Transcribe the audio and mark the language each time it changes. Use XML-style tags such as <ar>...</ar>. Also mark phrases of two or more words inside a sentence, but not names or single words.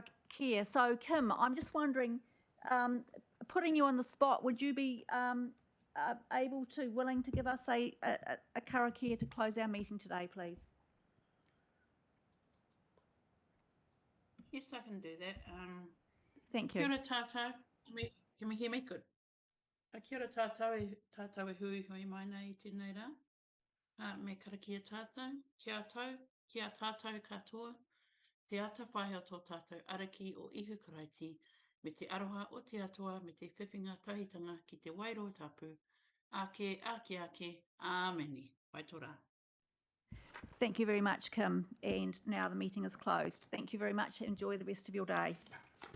<en>So Kim, I'm just wondering, putting you on the spot, would you be willing to give us a karakia to close our meeting today, please? Yes, I can do that. Thank you.</en> <mi>Kia ora tātou.</mi> <en>Can we hear me? Good.</en> <mi>Kia ora tātou, tātou e hui hui mai nei tēnei rā. Me karakia tātou, kia tau, kia tātou katoa, te ata whaiho tō tātou araki o ihu karaiti, me te aroha o te atua, me te whiwhinga tahitanga ki te wairo tapu, ake, āmeni, wai tō rā.</mi> <en>Thank you very much, Kim. And now the meeting is closed. Thank you very much. Enjoy the rest of your day.</en>